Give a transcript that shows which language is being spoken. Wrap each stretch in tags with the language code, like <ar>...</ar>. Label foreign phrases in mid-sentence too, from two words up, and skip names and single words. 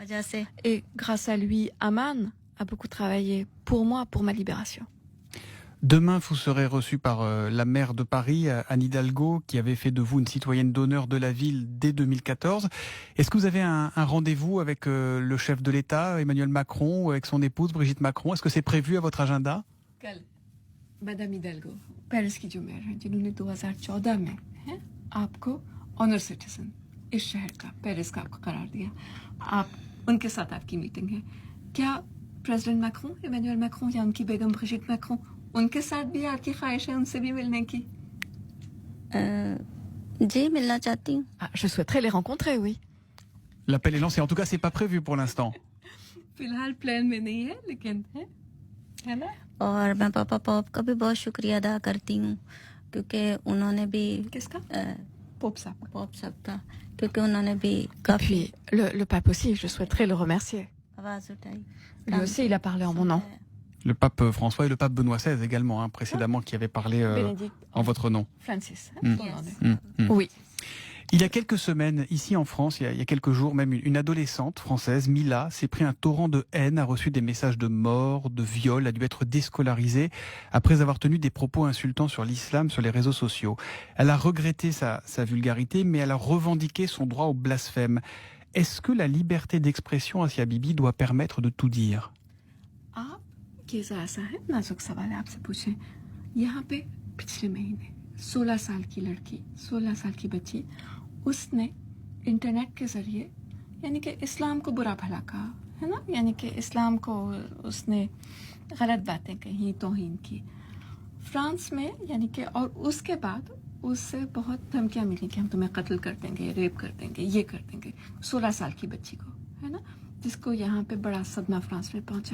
<fr>Et grâce à lui, Aman a beaucoup travaillé pour moi, pour ma libération. Demain, vous serez reçu par la maire de Paris, Anne Hidalgo, qui avait fait de vous une citoyenne d'honneur de la ville dès 2014. Est-ce que vous avez un rendez-vous avec le chef de l'État, Emmanuel Macron, ou avec son épouse, Brigitte Macron? Est-ce que c'est prévu à votre agenda?</fr> <ur>کل میڈم ہڈالگو پیرس کی جو میئر ہیں جنہوں نے 2014 میں ہیں آپ کو</ur> <en>honour citizen</en> <ur>اس شہر کا پیرس کا آپ کو قرار دیا، آپ ان کے ساتھ آپ کی میٹنگ ہے. کیا پریزیڈنٹ میکرون، ایمانوئل میکرون یا ان کی بیگم بریجیٹ میکرون، ان کے ساتھ بھی آپ کی خواہش ہے ان سے بھی ملنے کی? جی ملنا چاہتی ہوں.</ur> <fr>Ah, je souhaiterais les rencontrer, oui. L'appel est lancé. En tout cas, c'est pas prévu pour l'instant.</fr> <ur>فی الحال پلان میں نہیں ہے، لیکن ہے نا? اور میں پاپا پوپ کا بھی بہت شکریہ ادا کرتی ہوں، کیونکہ انہوں نے بھی کس کا؟ پوپ صاحب کا، کیونکہ انہوں نے بھی</ur> <fr>Et</fr> <ur>کافی</ur> <fr>puis, le pape aussi, je souhaiterais le remercier.</fr> <ur>آواز اٹھائی.</ur> <fr>Lui aussi, il a parlé en mon nom. Le pape François et le pape Benoît XVI également, hein, précédemment, qui avaient parlé Bénédicte en votre nom. Francis. Mm. ton nom est. Oui. Il y a quelques semaines, ici en France, il y a quelques jours, même une adolescente française, Mila, s'est pris un torrent de haine, a reçu des messages de mort, de viol, a dû être déscolarisée après avoir tenu des propos insultants sur l'islam sur les réseaux sociaux. Elle a regretté sa vulgarité, mais elle a revendiqué son droit au blasphème. Est-ce que la liberté d'expression, Asia Bibi, doit permettre de tout dire?</fr> <ur>آپ یہ ایسا ہے، نازک سوال ہے، آپ سے پوچھیں. یہاں پہ پچھلے مہینے 16 سال کی لڑکی، 16 سال کی بچی، اس نے انٹرنیٹ کے ذریعے یعنی کہ اسلام کو برا بھلا کہا، ہے نا، یعنی کہ اسلام کو اس نے غلط باتیں کہی، توہین کی فرانس میں، یعنی کہ اور اس کے بعد اس سے بہت دھمکیاں ملی کہ ہم تمہیں قتل کر دیں گے، ریپ کر دیں گے، یہ کر دیں گے، 16 سال کی بچی کو، ہے نا، جس کو یہاں پہ بڑا صدمہ فرانس میں پہنچا.</ur>